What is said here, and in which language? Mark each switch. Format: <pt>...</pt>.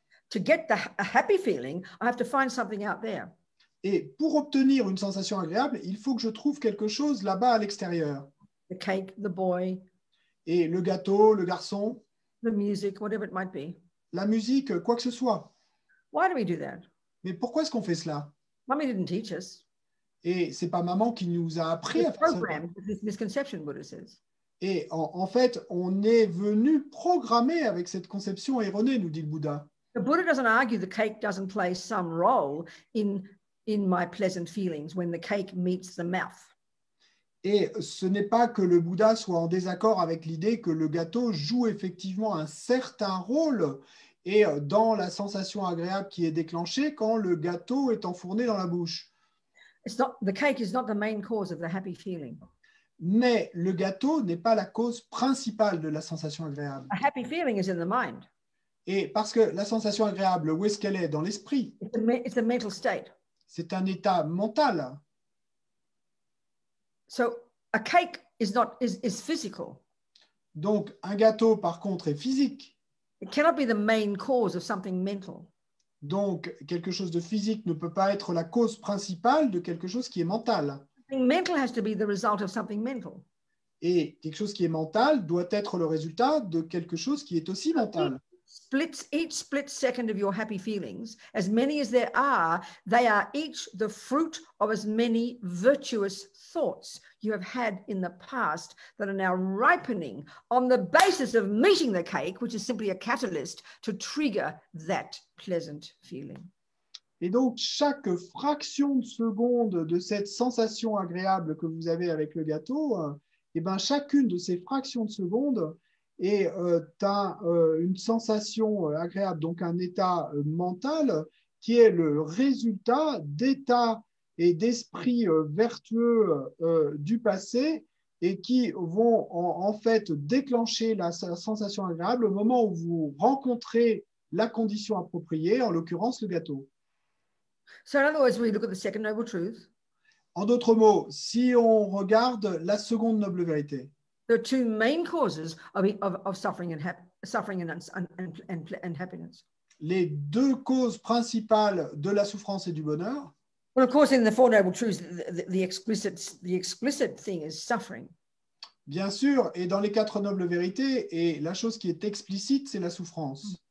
<en>To get a happy feeling, I have to find something out there.</en> <fr>Et pour obtenir une sensation agréable, il faut que je trouve quelque chose là-bas à l'extérieur.</fr> <en>The cake, the boy.</en> <fr>Et le gâteau, le garçon.</fr> <en>The music, whatever it might be.</en> <fr>La musique, quoi que ce soit.</fr> <en>Why do we do that?</en> <fr>Mais pourquoi est-ce qu'on fait cela?</fr> <en>Mommy didn't teach us.</en> <fr>Et c'est pas maman qui nous a appris à faire ça.</fr> <en>This misconception, Buddha says.</en> <fr>Et en fait, on est venu programmer avec cette conception erronée, nous dit le Bouddha.</fr> <en>The Buddha doesn't argue the cake doesn't play some role in my pleasant feelings when the cake meets the mouth.</en> <fr>Et ce n'est pas que le Bouddha soit en désaccord avec l'idée que le gâteau joue effectivement un certain rôle et dans la sensation agréable qui est déclenchée quand le gâteau est enfourné dans la bouche.</fr> <en>The cake is not the main cause of the happy feeling.</en> <fr>Mais le gâteau n'est pas la cause principale de la sensation agréable.</fr> <en>A happy feeling is in the mind.</en> <fr>Et parce que la sensation agréable, où est-ce qu'elle est? Dans l'esprit.</fr> <en>It's a mental state.</en> <fr>C'est un état mental.</fr> <en>So a cake is physical.</en> <fr>Donc, un gâteau, par contre, est physique.</fr> <en>It cannot be the main cause of something mental.</en> <fr>Donc, quelque chose de physique ne peut pas être la cause principale de quelque chose qui est mental.</fr> <en>Something mental has to be the result of something mental.</en> <fr>Et quelque chose qui est mental doit être le résultat de quelque chose qui est aussi mental.</fr> <en>Each split second of your happy feelings, as many as there are, they are each the fruit of as many virtuous thoughts you have had in the past that are now ripening on the basis of meeting the cake, which is simply a catalyst to trigger that pleasant feeling.</en> <fr>Et donc, chaque fraction de seconde de cette sensation agréable que vous avez avec le gâteau, et ben, chacune de ces fractions de seconde est une sensation agréable, donc un état mental qui est le résultat d'états et d'esprits vertueux du passé et qui vont en fait déclencher la sensation agréable au moment où vous rencontrez la condition appropriée, en l'occurrence le gâteau.</fr> <en>So in other words, we look at the second noble truth.</en> <fr>En d'autres mots, si on regarde la seconde noble vérité,</fr> <en>there are two main causes of suffering and happiness.</en> <fr>Les deux causes principales de la souffrance et du bonheur.</fr> <en>Well, of course, in the Four Noble Truths, the explicit thing is suffering.</en> <fr>Bien sûr, et dans les quatre nobles vérités, et la chose qui est explicite, c'est la souffrance.</fr>